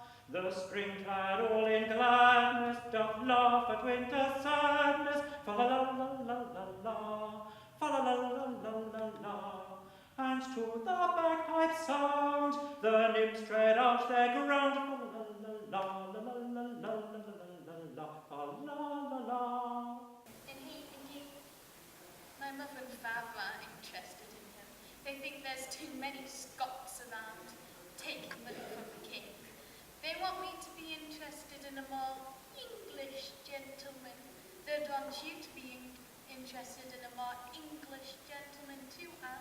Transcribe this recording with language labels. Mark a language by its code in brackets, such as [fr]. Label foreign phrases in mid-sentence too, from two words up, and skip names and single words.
[en] The springtide all in gladness doth laugh at winter's sadness. Fa la la la la la la, fa la la la la la la. And to the bagpipe sound, the nymphs tread out their ground. Fa la la la la la la la la la, fa la la la. And he, my mother and father are interested in him. They think there's too many Scots around, taking money from the king. They want me to be interested in a more English gentleman. They'd want you to be interested in a more English gentleman too, Anne.